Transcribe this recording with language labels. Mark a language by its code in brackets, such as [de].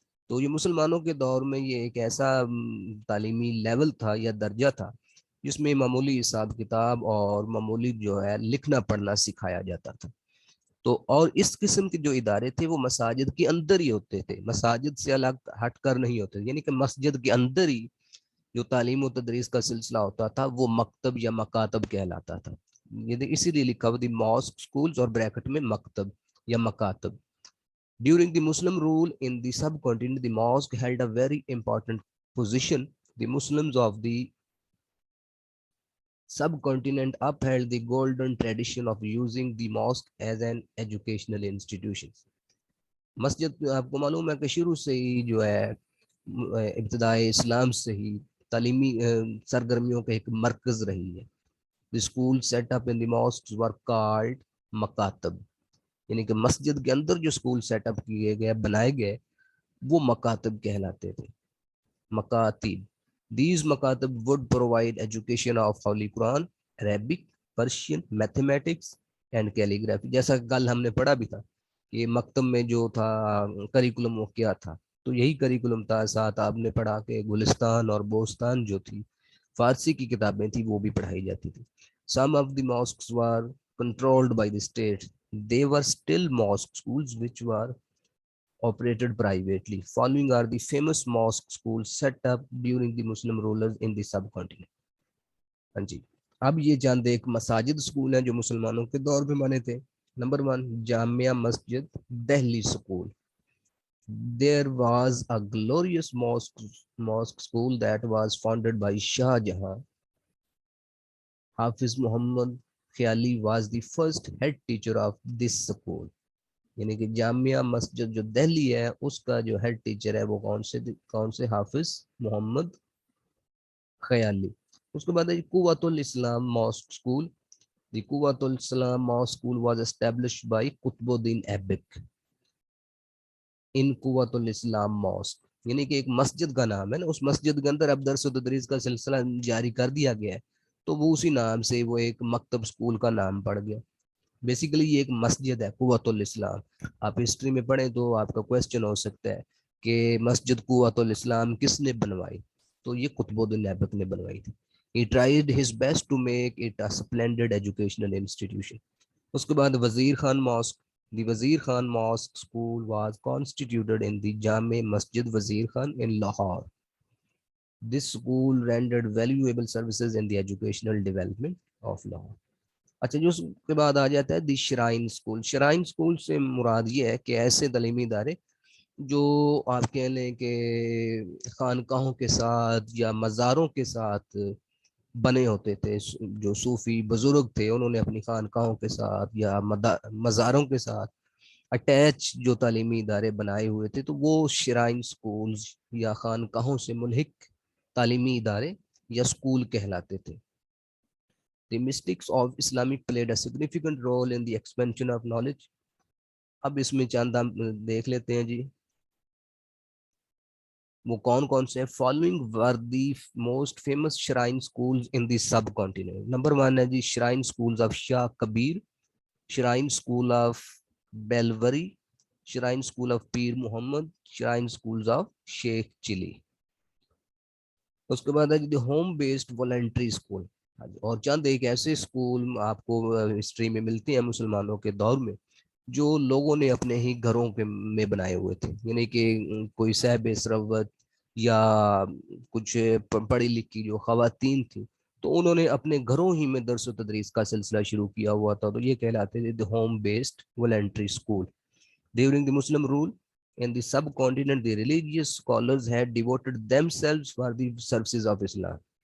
[ur] تو یہ مسلمانوں کے دور میں یہ ایک ایسا تعلیمی لیول تھا یا درجہ تھا جس میں معمولی حساب کتاب اور معمولی جو ہے لکھنا پڑھنا سکھایا جاتا تھا. تو اور اس قسم کے جو ادارے تھے وہ مساجد کے اندر ہی ہوتے تھے، مساجد سے الگ ہٹ کر نہیں ہوتے، یعنی کہ مسجد کے اندر ہی جو تعلیم و تدریس کا سلسلہ ہوتا تھا وہ مکتب یا مکاتب کہلاتا تھا. یہ اسی لیے لکھا ہوا دی ماسک سکولز اور بریکٹ میں مکتب یا مکاتب. [en] During the Muslim rule in the subcontinent, the mosque held a very important position. The Muslims of the subcontinent upheld the golden tradition of using the mosque as an educational institution. [ur] مسجد آپ کو معلوم ہے کہ شروع سے ہی جو ہے ابتدائے اسلام سے ہی تعلیمی سرگرمیوں کا ایک مرکز رہی ہے. [en] The schools set up in the mosques were called [ur] مکاتب، یعنی کہ مسجد کے اندر جو اسکول سیٹ اپ کیے گئے بنائے گئے وہ مکاتب کہلاتے تھے. مکاتب. [en] These مکاتب would provide education of Holy Quran, Arabic, Persian, mathematics and calligraphy. [ur] جیسا کل ہم نے پڑھا بھی تھا کہ مکتب میں جو تھا کریکولم وہ کیا تھا، تو یہی کریکولم تھا. ساتھ آپ نے پڑھا کہ گلستان اور بوستان جو تھی فارسی کی کتابیں تھی وہ بھی پڑھائی جاتی تھی. [en] Some of the mosques were controlled by the state. They were still mosque schools which were operated privately. Following are the famous mosque schools set up during the Muslim rulers in the subcontinent. [ur] ہاں جی، اب یہ چند ایک مساجد school ہیں جو مسلمانوں کے دور میں بنے تھے. Number 1 Jamia Masjid Delhi school. [en] There was a glorious mosque school that was founded by Shah Jahan. Hafiz Muhammad Khayali was the first head teacher of this school. [ur] یعنی کہ جامعہ مسجد جو دہلی ہے اس کا جو ہیڈ ٹیچر ہے وہ کون سے؟ حافظ محمد خیالی. اس کے بعد ہے قوت الاسلام ماسک اسکول. [en] the Quwwat ul-Islam mosque [ur] school was established by Qutub الدین ایبک ان قوت الاسلام ماسک، یعنی کہ ایک مسجد کا نام ہے نا، اس مسجد کے اندر اب درس و تدریس کا سلسلہ جاری کر دیا گیا ہے تو وہ اسی نام سے وہ ایک مکتب اسکول کا نام پڑ گیا. بیسیکلی یہ ایک مسجد ہے قوت الاسلام. آپ ہسٹری میں پڑھیں تو آپ کا کویسچن ہو سکتا ہے کہ مسجد قوت الاسلام کس نے بنوائی؟ تو یہ قطب الدین ایبک نے بنوائی تھی. [en] He tried his best to make it a splendid educational institution. [ur] اس کے بعد وزیر خان ماسک. [en] The Wazir Khan mosque school was constituted in the Jami Masjid Wazir Khan in Lahore. This school rendered valuable services in the educational development of Lahore. [ur] اچھا جو اس کے بعد آ جاتا ہے دی شرائن اسکول. شرائن اسکول سے مراد یہ ہے کہ ایسے تعلیمی ادارے جو آپ کہہ لیں کہ خانقاہوں کے ساتھ یا مزاروں کے ساتھ بنے ہوتے تھے. جو صوفی بزرگ تھے انہوں نے اپنی خانقاہوں کے ساتھ یا مزاروں کے ساتھ اٹیچ جو تعلیمی ادارے بنائے ہوئے تھے تو وہ شرائن اسکولز یا خانقاہوں سے ملحق تعلیمی ادارے یا اسکول کہلاتے تھے. [en] The mystics of Islamic played a significant role in the expansion of knowledge. [ur] اب اس میں چند ہم دیکھ لیتے ہیں جی، وہ کون کون سے ہیں. [en] Following were the most famous shrine schools in the subcontinent. [ur] Number 1 ہے جی shrine schools of Shah Kabir, shrine school of بیلوری، shrine school of Pir Muhammad, shrine schools of شیخ چلی. اس کے بعد ہے جی ہوم بیسڈ والنٹری اسکول. اور چند ایک ایسے school آپ کو ہسٹری میں ملتے ہیں مسلمانوں کے دور میں جو لوگوں نے اپنے ہی گھروں کے میں بنائے ہوئے تھے، یعنی کہ کوئی صاحب ثروت یا کچھ پڑھی لکھی جو خواتین تھیں تو انہوں نے اپنے گھروں ہی میں درس و تدریس کا سلسلہ شروع کیا ہوا تھا، تو یہ کہلاتے تھے home based voluntary school. [en] During the Muslim rule in the subcontinent, the religious scholars had devoted themselves for the services of Islam.